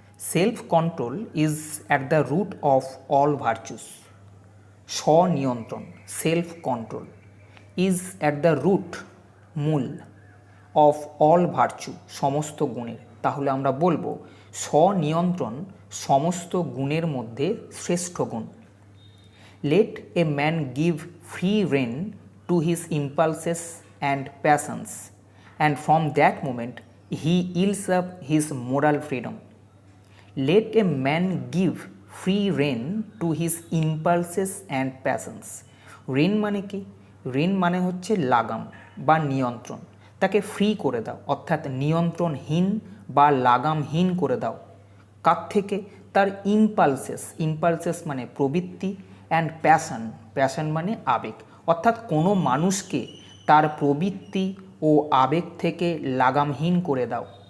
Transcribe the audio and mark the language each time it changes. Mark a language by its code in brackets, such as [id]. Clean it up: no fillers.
[en] Self control is at the root of all virtues. স্বনিয়ন্ত্রণ, self control, is at the root, মূল, of all virtue, [bn] সমস্ত গুণের। তাহলে আমরা বলবো স্বনিয়ন্ত্রণ সমস্ত গুণের মধ্যে শ্রেষ্ঠ গুণ। [en] Let a man give free rein to his impulses and passions, and from that moment he yields up his moral freedom. Let a man give free rein to his impulses and passions. [bn] Rain মানে কি? Rain মানে হচ্ছে লাগাম বা নিয়ন্ত্রণ। তাকে free করে দাও, অর্থাৎ নিয়ন্ত্রণহীন বা লাগামহীন করে দাও। কার থেকে? তার ইম্পালসেস, ইম্পালসেস মানে প্রবৃত্তি, অ্যান্ড প্যাশন, প্যাশন মানে আবেগ। অর্থাৎ কোনো মানুষকে তার প্রবৃত্তি ও আবেগ থেকে লাগামহীন করে দাও।